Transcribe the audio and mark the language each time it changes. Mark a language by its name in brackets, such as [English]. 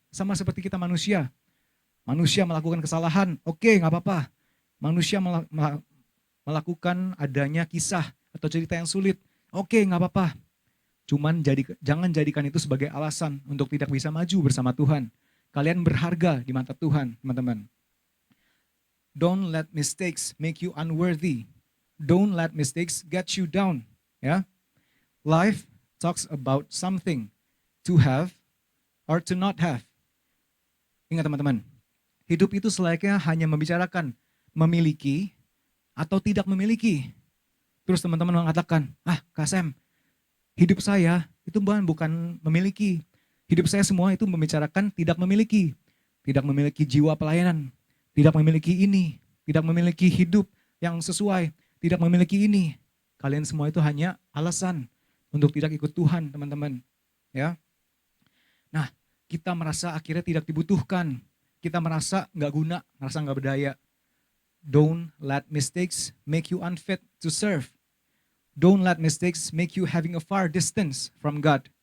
[Indonesian] Sama seperti kita manusia. Manusia melakukan kesalahan, oke nggak apa-apa. Manusia melakukan adanya kisah atau cerita yang sulit, oke nggak apa-apa. Cuman jangan jadikan itu sebagai alasan untuk tidak bisa maju bersama Tuhan. Kalian berharga di mata Tuhan, teman-teman. [English] Don't let mistakes make you unworthy. Don't let mistakes get you down. Ya, life talks about something to have or to not have. [Indonesian] Ingat teman-teman, hidup itu selayaknya hanya membicarakan memiliki atau tidak memiliki. Terus teman-teman mengatakan, Kak Sam, hidup saya itu bukan memiliki. Hidup saya semua itu membicarakan tidak memiliki. Tidak memiliki jiwa pelayanan. Tidak memiliki ini. Tidak memiliki hidup yang sesuai. Tidak memiliki ini. Kalian semua itu hanya alasan untuk tidak ikut Tuhan, teman-teman. Ya. Nah, kita merasa akhirnya tidak dibutuhkan. Kita merasa nggak guna, merasa nggak berdaya. [English] Don't let mistakes make you unfit to serve. Don't let mistakes make you having a far distance from God.